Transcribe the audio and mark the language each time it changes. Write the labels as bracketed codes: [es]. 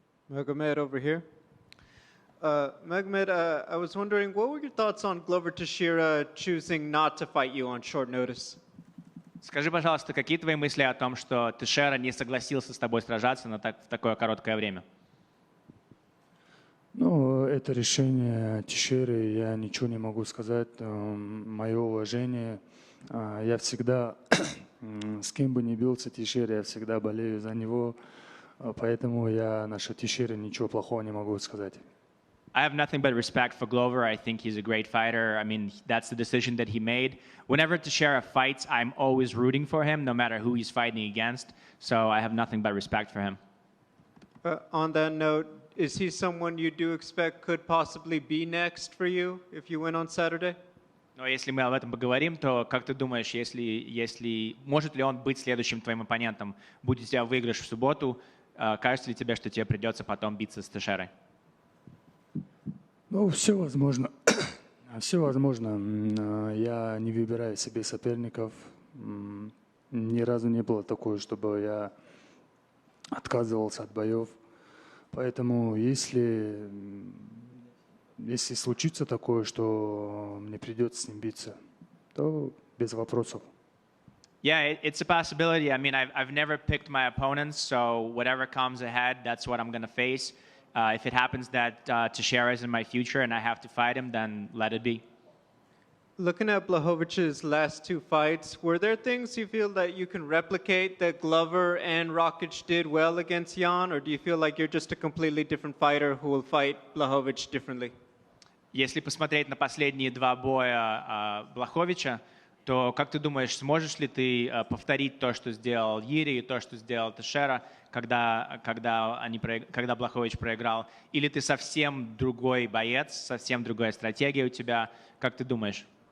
[en] Magomed over here. Magomed, I was wondering, what were your thoughts on Glover Teixeira choosing not to fight you on short notice? [ru] Скажи, пожалуйста, какие твои мысли о том, что Тейшера не согласился с тобой сражаться в такое короткое время? Ну, это решение Тейшеры, я ничего не могу сказать. Мое уважение. Я всегда, с кем бы ни бился Тейшера, я всегда болею за него. Поэтому я насчет Тейшеры ничего плохого не могу сказать. [en] I have nothing but respect for Glover. I think he's a great fighter. I mean, that's the decision that he made. Whenever Teixeira fights, I'm always rooting for him, no matter who he's fighting against. So I have nothing but respect for him. On that note, is he someone you do expect could possibly be next for you if you win on Saturday? [ru] Но если мы об этом поговорим, то как ты думаешь, если может ли он быть следующим твоим оппонентом? Будет у тебя выигрыш в субботу, кажется ли тебе, что тебе придется потом биться с Тейшерой? Ну, все возможно. Все возможно. Я не выбираю себе соперников. Ни разу не было такого, чтобы я отказывался от боев. Поэтому если случится такое, что мне придется с ним биться, то без вопросов. [en] Yeah, it's a possibility. I mean, I've never picked my opponents, so whatever comes ahead, that's what I'm going to face. If it happens that Teixeira is in my future and I have to fight him, then let it be. Looking at Błachowicz's last two fights, were there things you feel that you can replicate that Glover and Rakic did well against Jan, or do you feel like you're just a completely different fighter who will fight Błachowicz differently? [ru] Если посмотреть на последние два боя Блаховича, то как ты думаешь, сможешь ли ты повторить то, что сделал Ири, и то, что сделал Тeixeira, когда Блахович проиграл? Или ты совсем другой боец, совсем другая стратегия у тебя? Как ты думаешь?